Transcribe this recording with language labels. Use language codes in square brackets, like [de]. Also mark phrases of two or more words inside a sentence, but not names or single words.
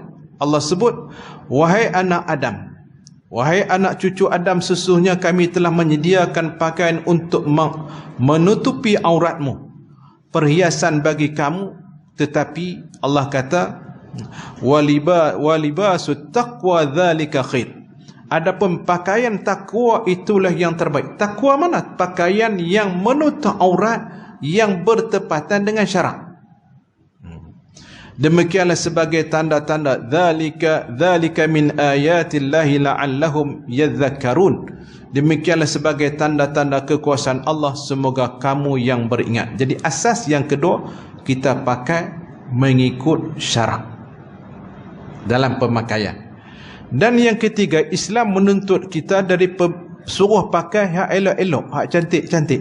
[ms] Allah sebut, wahai anak Adam, wahai anak cucu Adam, sesungguhnya kami telah menyediakan pakaian untuk menutupi auratmu, perhiasan bagi kamu, tetapi Allah kata [ar] ولباس التقوى ذلك خير. [ms] Adapun pakaian takwa itulah yang terbaik. Takwa mana? Pakaian yang menutup aurat, yang bertepatan dengan syarak. Demikianlah sebagai tanda-tanda [ar] ذلك من آيات الله لعلهم يذكرون. [ms] Demikianlah sebagai tanda-tanda kekuasaan Allah, semoga kamu yang beringat. Jadi asas yang kedua, kita pakai mengikut syarak dalam pemakaian. Dan yang ketiga, Islam menuntut kita dari suruh pakai hak elok-elok, hak cantik-cantik.